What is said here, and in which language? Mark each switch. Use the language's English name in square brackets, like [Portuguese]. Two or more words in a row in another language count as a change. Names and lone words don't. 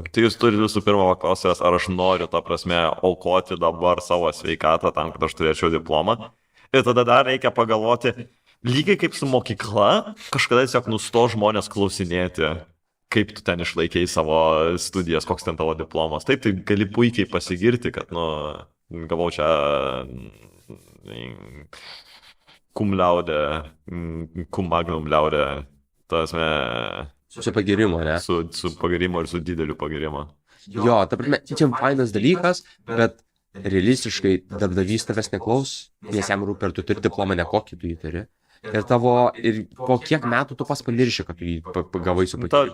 [Lithuanian] Tai jūs turite visų pirma paklausęs, ar aš noriu, ta prasme, aukoti dabar savo sveikatą tam, kad aš turėčiau diplomą. Ir tada dar reikia pagalvoti, lygiai kaip su mokykla, kažkada tiesiog nusto žmonės klausinėti, kaip tu ten išlaikėjai savo studijas, koks ten tavo diplomas. Taip, tai gali puikiai pasigirti, kad, gavau čia [Latin] cum laude, cum magnum laude, [Lithuanian] tasme, Su pagirimu, ne? su pagirimo ir su dideliu pagirimo. Jo, ta prasme, čia fainas dalykas, bet realistiškai darbdavys tavęs neklaus, nes jam rūpi, ar tu turi diplomą, ne kokį tu jį turi. Ir po kiek metų tu pas pamirši, kad tu jį gavai su pagirimu.